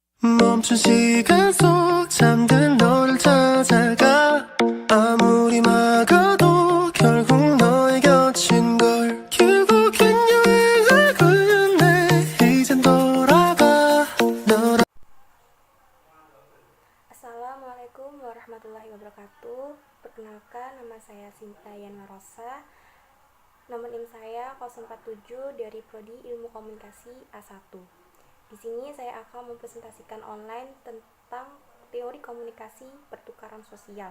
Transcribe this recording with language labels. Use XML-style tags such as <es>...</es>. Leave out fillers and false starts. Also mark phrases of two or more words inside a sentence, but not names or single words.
<ko>멈춘 시간 속 잠든 너를 찾아가 아무리 막아도 결국 너의 곁인 걸 결국엔 여행을 끝내 이젠 돌아가 너라.</ko> <ar>السلام عليكم ورحمة الله وبركاته.</ar> <id>Perkenalkan, nama saya Sinta Yana Rosa. Nomor NIM saya 047 dari Prodi Ilmu Komunikasi A1. Di sini saya akan mempresentasikan online tentang teori komunikasi pertukaran sosial.</id>